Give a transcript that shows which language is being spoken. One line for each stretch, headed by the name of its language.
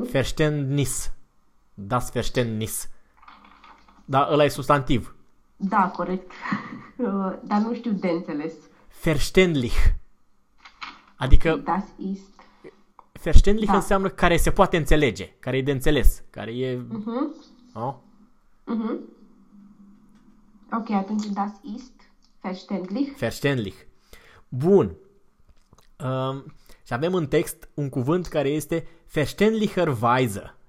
Romanian: Verständnis. Das Verständnis. Da, ăla e substantiv. Da, corect. Dar nu știu de înțeles.
German: Verständlich. Ok,
Romanian: Adică
German: das ist. verständlich
Romanian: Da. înseamnă care se poate înțelege, care e de înțeles, care e. Oh.
German: Ok,
Romanian: atunci
German: das ist verständlich. Verständlich. Bun.
Romanian: Și avem în text un cuvânt care este verständlicherweise.